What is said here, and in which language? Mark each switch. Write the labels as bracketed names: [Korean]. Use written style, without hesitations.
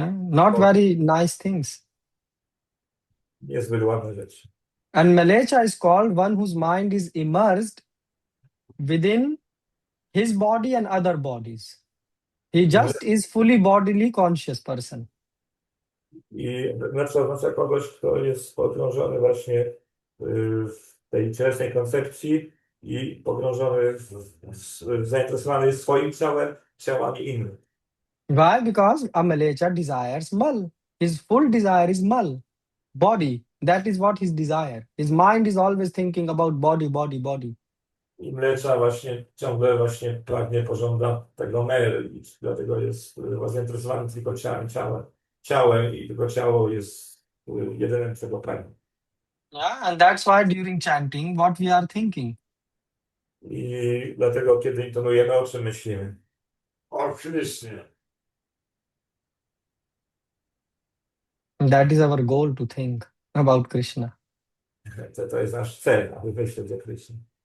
[English] Not very nice things. [Polish] Niezbyt ładne rzeczy. [English] And Malecha is called one whose mind is immersed within his body and other bodies. He just is fully bodily conscious person. [Polish] I Mlecza oznacza kogoś, kto jest pogrążony właśnie w tej cielesnej koncepcji i pogrążony, zainteresowany jest swoim ciałem, ciałami innych. [English] Why? Because a Malecha desires mal. His full desire is mal. Body. That is what his desire. His mind is always thinking about body, body, body. [Polish] I Mlecza właśnie ciągle właśnie pragnie, pożąda tego mel i dlatego jest zainteresowany tylko ciałem i tylko ciało jest jedynym czego pragnie. [English] Yeah, and that's why during chanting, what we are thinking. [Polish] I dlatego, kiedy intonujemy, o czym myślimy? O Krishna. [English] That is our goal to think about Krishna. [Polish] To jest nasz cel, aby myśleć o Krysznie.